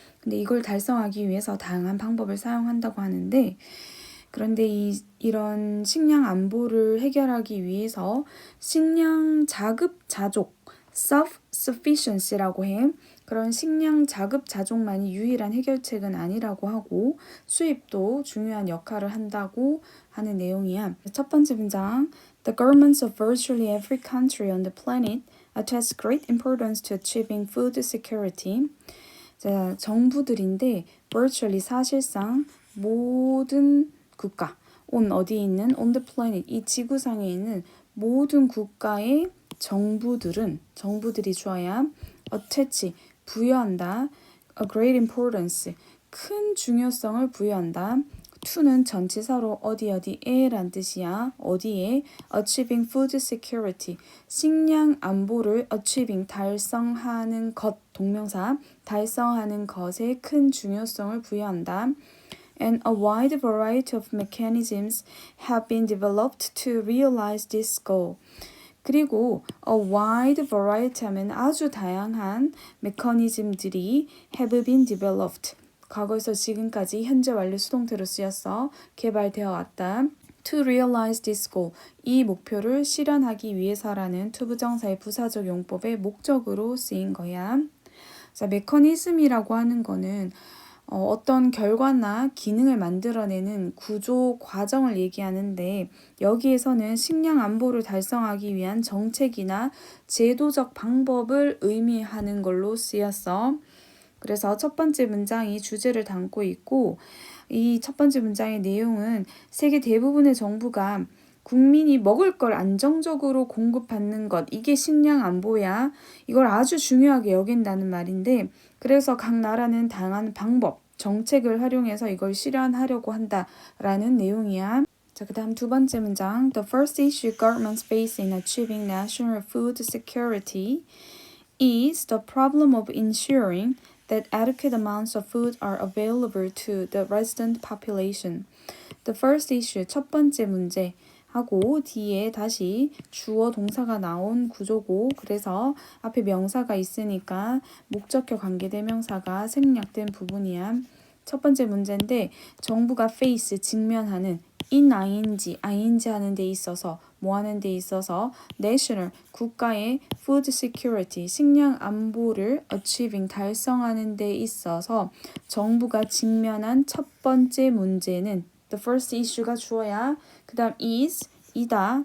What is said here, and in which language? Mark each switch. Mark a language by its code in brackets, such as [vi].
[ko] 근데 이걸 달성하기 위해서 다양한 방법을 사용한다고 하는데, 그런데 이런 식량 안보를 해결하기 위해서 식량 자급자족, self-sufficiency라고 해. 그런 식량 자급자족만이 유일한 해결책은 아니라고 하고 수입도 중요한 역할을 한다고 하는 내용이야. 첫 번째 문장. [en] The governments of virtually every country on the planet attach great importance to achieving food security. [ko] 자, 정부들인데 [en] virtually [ko] 사실상 모든 국가 on 어디에 있는 [en] on the planet [ko] 이 지구상에 있는 모든 국가의 정부들이 주어야 [en] attach [ko] 부여한다. [en] a great importance [ko] 큰 중요성을 부여한다. to는 전치사로 어디에란 뜻이야. 어디에 [en] achieving food security [ko] 식량 안보를 achieving 달성하는 것 동명사 달성하는 것에 큰 중요성을 부여한다. [en] And a wide variety of mechanisms have been developed to realize this goal. [ko] 그리고 [en] a wide variety [ko] 하면 아주 다양한 메커니즘들이 [en] have been developed. [ko] 과거에서 지금까지 현재 완료 수동태로 쓰여서 개발되어 왔다. [en] To realize this goal. [ko] 이 목표를 실현하기 위해서라는 to 부정사의 부사적 용법의 목적으로 쓰인 거야. 자, 메커니즘이라고 하는 거는 어떤 결과나 기능을 만들어내는 구조 과정을 얘기하는데 여기에서는 식량 안보를 달성하기 위한 정책이나 제도적 방법을 의미하는 걸로 쓰였어. 그래서 첫 번째 문장이 주제를 담고 있고 이 첫 번째 문장의 내용은 세계 대부분의 정부가 국민이 먹을 걸 안정적으로 공급받는 것, 이게 식량 안보야. 이걸 아주 중요하게 여긴다는 말인데 그래서 각 나라는 다양한 방법, 정책을 활용해서 이걸 실현하려고 한다라는 내용이야. 자, 그 다음 두 번째 문장. [en] The first issue governments face in achieving national food security is the problem of ensuring that adequate amounts of food are available to the resident population. The first issue, [ko] 첫 번째 문제. 하고 뒤에 다시 주어 동사가 나온 구조고 그래서 앞에 명사가 있으니까 목적격 관계대명사가 생략된 부분이야. 첫 번째 문제인데 정부가 [en] face [ko] 직면하는 [en] in ing [ko] 하는 데 있어서 뭐 하는 데 있어서 [en] national [ko] 국가의 [en] food security [ko] 식량 안보를 [en] achieving [ko] 달성하는 데 있어서 정부가 직면한 첫 번째 문제는 [en] the first issue [ko] 가 주어야 그 다음 [en] is [ko] 이다.